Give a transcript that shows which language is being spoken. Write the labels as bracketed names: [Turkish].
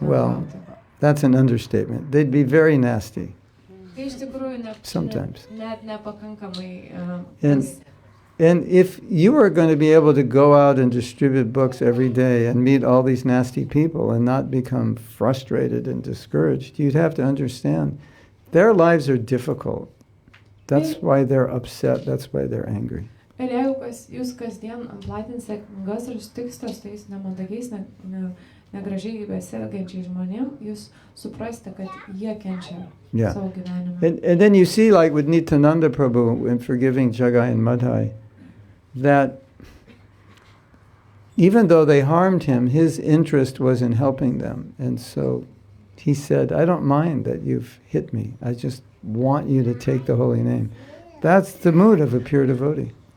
[English] Well, [Lithuanian] bendrauti. [English] that's an understatement. They'd be very nasty. [Lithuanian] Tai iš tikrųjų [English] Sometimes. [Lithuanian] net nepakankamai. [English] And if you were going to be able to go out and distribute books every day and meet all these nasty people and not become frustrated and discouraged, you'd have to understand their lives are difficult. That's why they're upset. That's why they're angry. [Lithuanian] Ir jeigu jūs kasdien platinsite knygas ir sutiksite su tais nemandagiais, negražiai besielgiančiais žmonėms, jūs suprasite, kad jie kenčia savo gyvenimą. [English] And then you see, like with Nityananda Prabhu in forgiving Jagai and Madhai, that even though they harmed him, his interest was in helping them. And so he said, I don't mind that you've hit me. I just want you to take the holy name. That's the mood of a pure devotee.